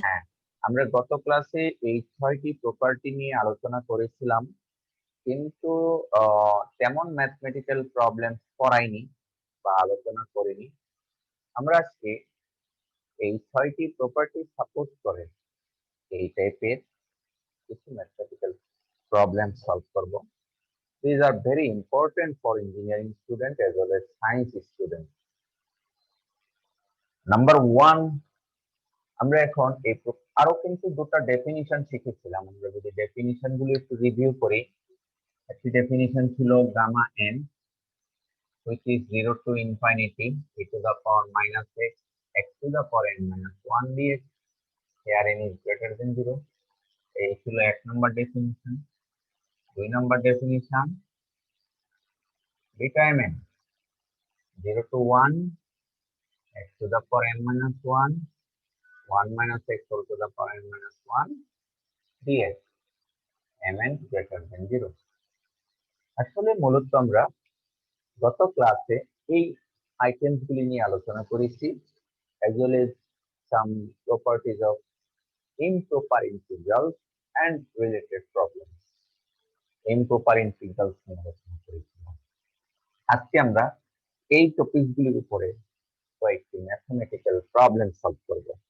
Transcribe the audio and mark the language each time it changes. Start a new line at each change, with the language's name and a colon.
Bangla: হ্যাঁ, আমরা গত ক্লাসে এই 6টি প্রপার্টি নিয়ে আলোচনা করেছিলাম, কিন্তু তেমন ম্যাথমেটিক্যাল প্রবলেম করাইনি বা আলোচনা করিনি। আমরা আজকে এই 6টি প্রপার্টি সাপোর্ট করে এই টাইপের কিছু ম্যাথমেটিক্যাল প্রবলেম সলভ করব।
English: These are very important for engineering student as well as science student.
Bangla: Number 1, আমরা এখন আরো কিন্তু দুটো ডেফিনিশন শিখেছিলাম।
English: আমরা যদি ডেফিনিশন গুলো একটু রিভিউ করি, একটি ডেফিনিশন ছিল gamma n which is 0 to infinity e to the power minus x to the power n minus 1 dx here n is greater than 0. এই ছিল 1 নম্বর ডেফিনিশন। 2 নম্বর definition beta mn 0 to 1 x to the power n minus 1 1 minus x whole to the power n minus 1 dx mn greater than 0.
Bangla: আসলে মূলত আমরা গত ক্লাসে এই items গুলি নিয়ে আলোচনা করেছি as well as some properties of improper integrals and related problems. improper integrals নিয়ে আলোচনা করেছিলাম। আজকে আমরা এই টপিক গুলির উপরে কয়েকটি ম্যাথমেটিক্যাল প্রবলেম সলভ করব।